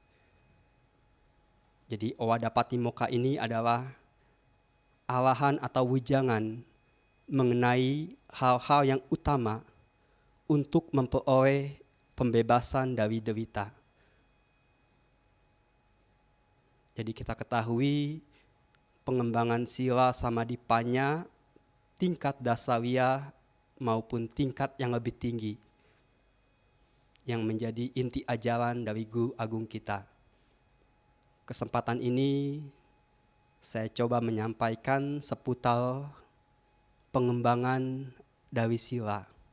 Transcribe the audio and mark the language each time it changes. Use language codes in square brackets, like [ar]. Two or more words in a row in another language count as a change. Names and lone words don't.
[id] Jadi Owada Patimokkha ini adalah arahan atau ujangan mengenai hal-hal yang utama untuk memperoleh pembebasan dari derita. Jadi kita ketahui pengembangan [pi] sila samadhi panya [id] tingkat dasawiyah maupun tingkat yang lebih tinggi yang menjadi inti ajaran dari Guru Agung kita. Kesempatan ini saya coba menyampaikan seputar pengembangan dari sila.